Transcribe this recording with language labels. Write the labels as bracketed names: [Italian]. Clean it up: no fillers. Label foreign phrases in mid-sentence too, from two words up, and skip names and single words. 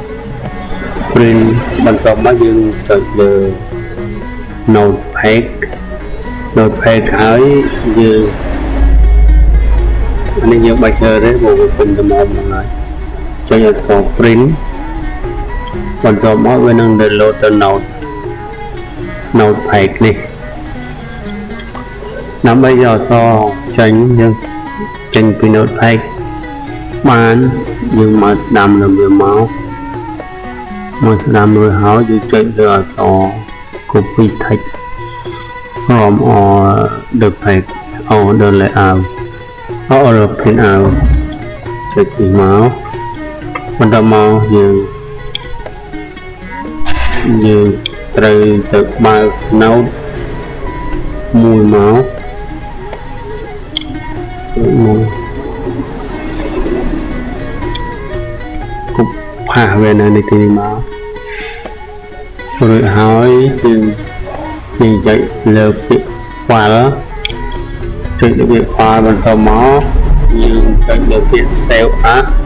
[Khmer] បន្ទាប់មកយើងចុចលើ notepad ហើយយើងនេះយើងបាច់ធ្វើទេមកវាពេញទៅមកហើយចុចអក្សរ print បន្ទាប់មកវានឹង download ទៅ notepad នេះ ដើម្បីយកអក្សរចេញយើងចេញពី notepad បានយើងមកស្ដាំលើវាមកស្ដាំរួចហើយយើងចុចលើអក្សរ [English] copy text from the page or the layout or the print out [Khmer] ចុចពីមកបន្តមក យើងត្រូវទៅបើក note មួយមកផាសវានៅទីនេះមករួចហើយយើងចុចលើពាក្យ file ចុចលើពាក្យ file បន្តមកយើងចុចលើពាក្យ [English] save as